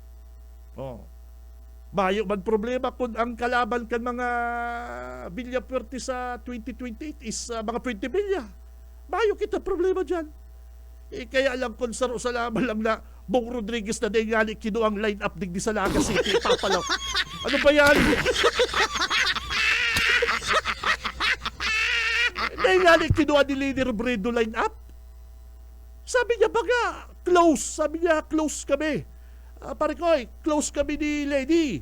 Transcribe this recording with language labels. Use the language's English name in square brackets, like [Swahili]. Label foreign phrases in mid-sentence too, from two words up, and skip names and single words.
[Bikol] Mayo man problema kung ang kalaban kan mga Villapuerte sa 2028 is mga 20 bilya. Mayo kita problema dyan. Kaya lang kung sa laban lang na Bong Rodriguez na dahil nga kinuang line-up digdi sa Naga City, papalaw. [Filipino] Ano ba yan? Dahil nga kinuha ni Lady Robredo line-up. [Bikol] Sabi niya baga, close. Sabi niya, close kami. [Filipino] Pare ko, close kami ni Lady.